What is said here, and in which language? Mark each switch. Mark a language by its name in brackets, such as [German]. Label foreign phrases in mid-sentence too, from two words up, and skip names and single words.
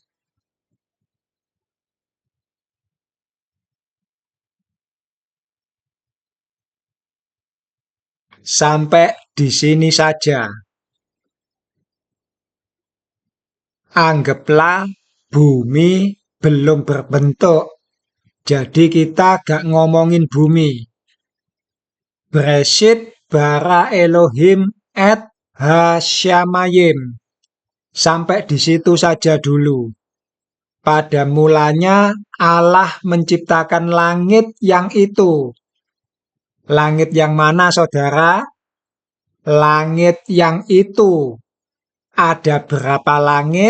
[Indonesian] Sampai di sini saja. Anggaplah bumi belum berbentuk. Jadi kita gak ngomongin bumi. [Hebrew] בראשית ברא אלהים את השמים. [Indonesian] Sampai di situ saja dulu. Pada mulanya Allah menciptakan langit yang itu. Langit yang mana, saudara? Langit yang itu. Ada berapa langit?